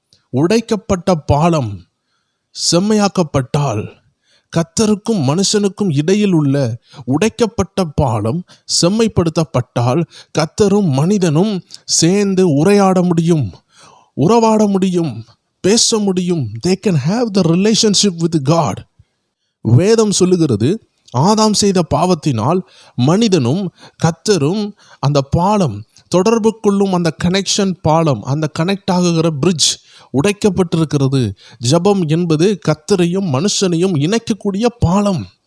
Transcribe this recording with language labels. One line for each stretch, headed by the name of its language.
Tamil: உடைக்கப்பட்ட பாலம் செம்மையாக்கப்பட்டால், கர்த்தருக்கும் மனுஷனுக்கும் இடையில் உள்ள உடைக்கப்பட்ட பாலம் செம்மைப்படுத்தப்பட்டால் கர்த்தரும் மனிதனும் சேர்ந்து உரையாட முடியும், உறவாட முடியும், பேச முடியும்.
English: They can have the relationship with God.
Tamil: வேதம் சொல்லுகிறது, ஆதாம் செய்த பாவத்தினால் மனிதனும் கர்த்தரும் அந்த பாலம் தொடர்பு கொள்ளும் அந்த கனெக்ஷன் பாலம், அந்த கனெக்ட் ஆகுகிற பிரிட்ஜ் உடைக்கப்பட்டிருக்கிறது. ஜெபம் என்பது கர்த்தரையும் மனுஷனையும் இணைக்கக்கூடிய பாலம்.